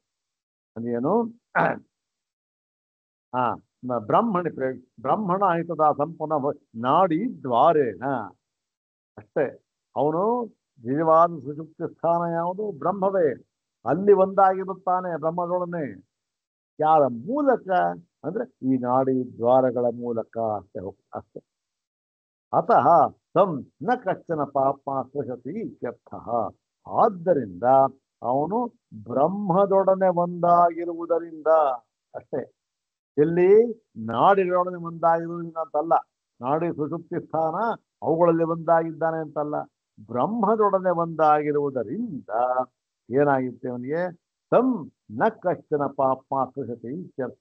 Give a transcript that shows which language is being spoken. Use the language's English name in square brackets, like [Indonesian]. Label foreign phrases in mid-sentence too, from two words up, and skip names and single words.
[Kannada] ಅದೇನು ಬ್ರಹ್ಮಣ ಆಯ್ತದ ಸಂಪೂರ್ಣ [Sanskrit] ನಾಡಿ ದ್ವಾರೇನ [Kannada] ಅಷ್ಟೇ. ಅವನು ನಿಜವಾದ ಸುಷುಪ್ತಿ ಸ್ಥಾನ ಯಾವುದು? ಬ್ರಹ್ಮವೇ. ಅಲ್ಲಿ ಒಂದಾಗಿರುತ್ತಾನೆ ಬ್ರಹ್ಮದೊಡನೆ. ಯಾರ ಮೂಲಕ ಅಂದ್ರೆ ಈ ನಾಡಿ ದ್ವಾರಗಳ ಮೂಲಕ ಅಷ್ಟೇ ಅಷ್ಟೇ. [Sanskrit] ಅತಃ ತಂ ನ ಕಶ್ಚನ ಪಾಪ ಸ್ಪೃಶತಿ ಇತ್ಯರ್ಥ. [Kannada] ಆದ್ದರಿಂದ ಅವನು ಬ್ರಹ್ಮದೊಡನೆ ಒಂದಾಗಿರುವುದರಿಂದ ಅಷ್ಟೇ. ಎಲ್ಲಿ ನಾಡಿಗಳೊಡನೆ ಒಂದಾಗಿರುವುದರಿಂದ ಅಂತಲ್ಲ, ನಾಡಿ ಸುಷುಪ್ತಿ ಸ್ಥಾನ ಅವುಗಳಲ್ಲಿ ಒಂದಾಗಿದ್ದಾನೆ ಅಂತಲ್ಲ, ಬ್ರಹ್ಮದೊಡನೆ ಒಂದಾಗಿರುವುದರಿಂದ ಏನಾಗಿರುತ್ತೆ ಅವನಿಗೆ, [Sanskrit] ತಂ ನ ಕಶ್ಚನ ಪಾಪ ಸ್ಪೃಶತಿ ಇತ್ಯರ್ಥ.